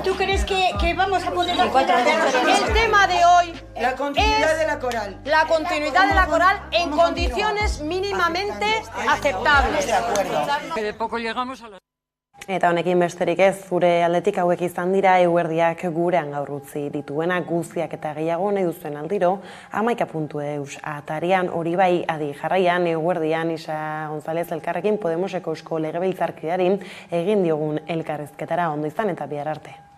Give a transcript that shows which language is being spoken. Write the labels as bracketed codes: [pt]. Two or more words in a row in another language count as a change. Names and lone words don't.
[es] ¿Tú crees que vamos a poder hacer El tema de hoy la continuidad es de la coral. La continuidad de la coral en condiciones mínimamente aceptables. De acuerdo. Que de poco llegamos a los... [eu] Eta honekin besterik ez, zure aldetik hauek izan dira eguerdiak gurean gaur utzi dituena guztiak eta gehiago nahi duzuen aldiro, 11.eus atarian hori bai adi jarraian eguerdian Isa González Elkarrekin Podemoseko eusko legebiltzarkideari egin diogun elkarrizketara ondo izan eta bihar arte.